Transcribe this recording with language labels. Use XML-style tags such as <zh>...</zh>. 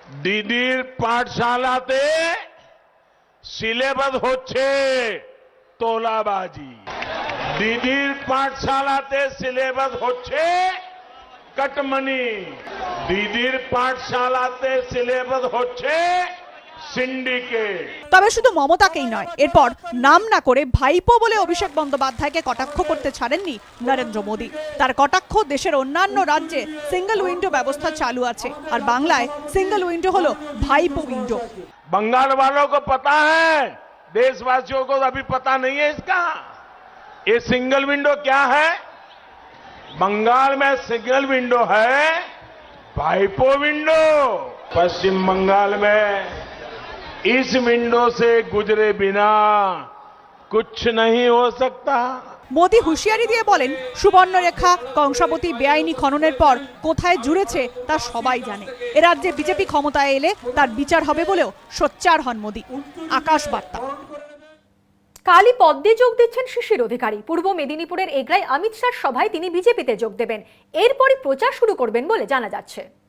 <bn>দিদির পাঠশালাতে সিলেবাস হচ্ছে তোলাবাজি, দিদির পাঠশালাতে সিলেবাস হচ্ছে কাটমানি, দিদির পাঠশালাতে সিলেবাস হচ্ছে সিন্ডিকেট। তবে শুধু মমতাকেই নয়, এরপর নাম না করে ভাইপো বলে অভিষেক বন্দ্যোপাধ্যায়কে কটাক্ষ করতে ছাড়েননি নরেন্দ্র মোদী। তার কটাক্ষ দেশের অন্যান্য রাজ্যে সিঙ্গেল উইন্ডো ব্যবস্থা চালু আছে, আর বাংলায় সিঙ্গেল উইন্ডো হলো ভাইপো উইন্ডো।</bn> <hi>बंगाल वालों को पता है, देशवासियों को अभी पता नहीं है इसका। ये सिंगल विंडो क्या है? बंगाल में सिंगल विंडो है भाइपो विंडो। पश्चिम बंगाल में इस विंडो से गुजरे बिना कुछ नहीं हो सकता।</hi> <bn>মোদী হুঁশিয়ারি দিয়ে বলেন সুবর্ণরেখা কংসাবতী বেআইনি খননের পর কোথায় জুড়েছে তা সবাই জানে। এ রাজ্যে বিজেপি ক্ষমতায় এলে তার বিচার হবে বলেও সোচ্চার হন মোদী। আকাশবার্তা। কালই পদ্মে যোগ দিচ্ছেন শিশির অধিকারী। পূর্ব মেদিনীপুরের এগরায় অমিত শাহ সভায় তিনি বিজেপিতে যোগ দেবেন। এরপরই প্রচার শুরু করবেন বলে জানা যাচ্ছে।</bn>